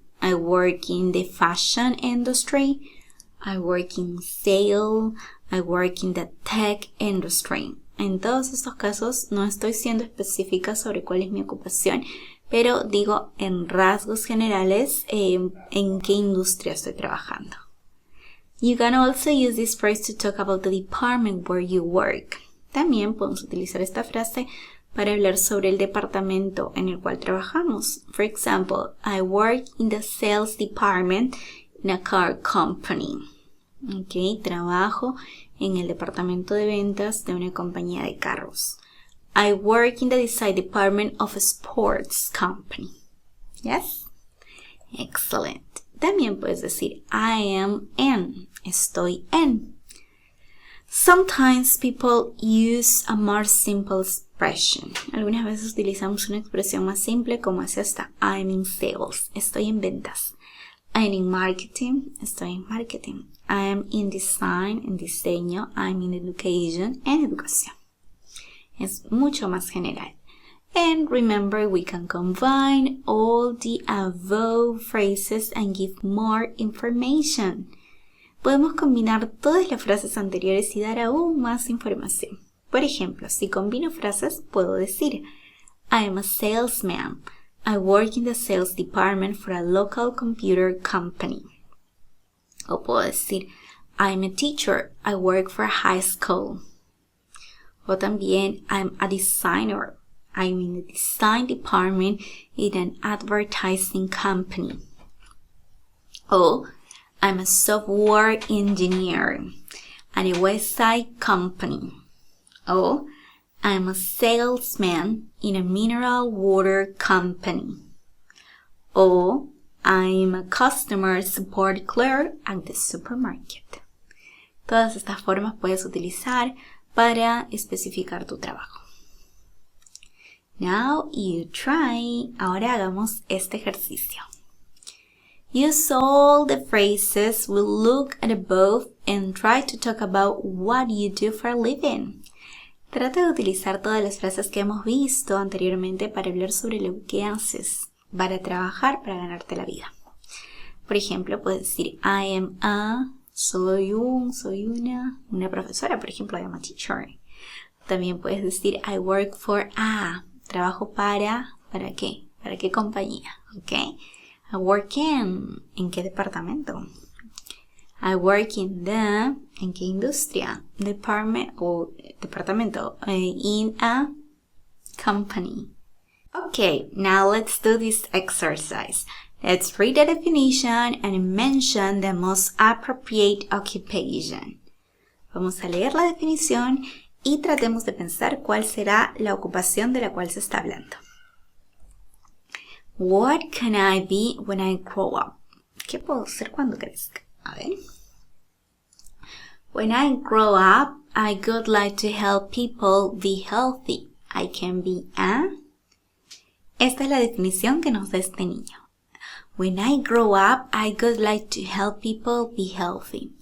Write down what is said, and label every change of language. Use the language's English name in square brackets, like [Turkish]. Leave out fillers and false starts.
[English] I work in the fashion industry. I work in sales. I work in the tech industry. [Spanish] En todos estos casos no estoy siendo específica sobre cuál es mi ocupación, pero digo en rasgos generales en qué industria estoy trabajando. [English] You can also use this phrase to talk about the department where you work. [Spanish] También podemos utilizar esta frase para hablar sobre el departamento en el cual trabajamos. [English] For example, I work in the sales department in a car company. [Spanish] Okay, trabajo en el departamento de ventas de una compañía de carros. [English] I work in the design department of a sports company. Yes? Excellent. [Spanish] También puedes decir [English] I am in. [Spanish] Estoy en. [English] Sometimes people use a more simple expression. [Spanish] Algunas veces utilizamos una expresión más simple como es esta. [English] I'm in sales. [Spanish] Estoy en ventas. [English] I'm in marketing. [Spanish] Estoy en marketing. [English] I'm in design. [Spanish] En diseño. [English] I'm in education. [Spanish] En educación. Es mucho más general. [English] And remember, we can combine all the above phrases and give more information. [Spanish] Podemos combinar todas las frases anteriores y dar aún más información. Por ejemplo, si combino frases, puedo decir [English] I am a salesman. I work in the sales department for a local computer company. [Spanish] O puedo decir [English] I am a teacher. I work for a high school. [Spanish] O también [English] I'm a designer. I'm in the design department in an advertising company. O I'm a software engineer at a website company. O I'm a salesman in a mineral water company. O I'm a customer support clerk at the supermarket. [Spanish] Todas estas formas puedes utilizar para especificar tu trabajo. [English] Now you try. [Spanish] Ahora hagamos este ejercicio. [English] Use all the phrases we look at above and try to talk about what you do for a living. [Spanish] Trata de utilizar todas las frases que hemos visto anteriormente para hablar sobre lo que haces para trabajar, para ganarte la vida. Por ejemplo, puedes decir [English] I am a, [Spanish] soy una profesora, por ejemplo, [English] I am a teacher. [Spanish] También puedes decir [English] I work for a, [Spanish] trabajo ¿para qué? ¿Para qué compañía? ¿Ok? [English] I work [Spanish] ¿en qué departamento? [English] I work in the, [Spanish] ¿en qué industria? [English] Departamento, in a company. Okay, now let's do this exercise. Let's read the definition and mention the most appropriate occupation. [Spanish] Vamos a leer la definición y tratemos de pensar cuál será la ocupación de la cual se está hablando. [English] What can I be when I grow up? [Spanish] ¿Qué puedo ser cuando crezca? A ver. [English] When I grow up, I would like to help people be healthy. I can be a... [Spanish] Esta es la definición que nos da este niño. [English] When I grow up, I would like to help people be healthy.